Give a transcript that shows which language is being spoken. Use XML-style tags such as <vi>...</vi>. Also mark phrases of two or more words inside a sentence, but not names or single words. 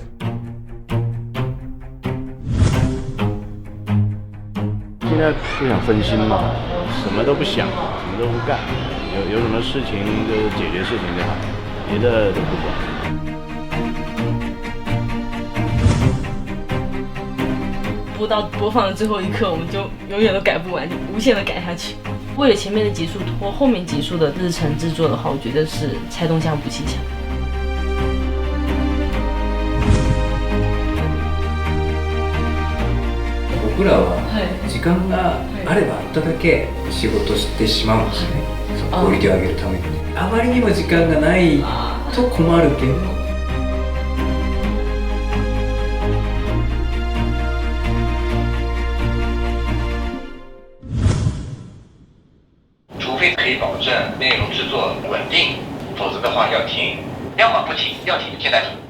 <zh>现在不想分心嘛，什么都不想，什么都不干，有什么事情就解决事情就好，别的都不管。播到播放的最后一刻，我们就永远都改不完，就无限的改下去。为了前面的集数拖后面集数的日程制作的话，我觉得是拆东墙补西墙。</zh> <ja>僕らは時間があればあっただけ仕事してしまうんですね、クオリティを上げるために。あまりにも時間がないと困るけど。</ja> <zh>除非可以保证内容制作稳定，否则的话要停，要么不停，要停现在停。</zh>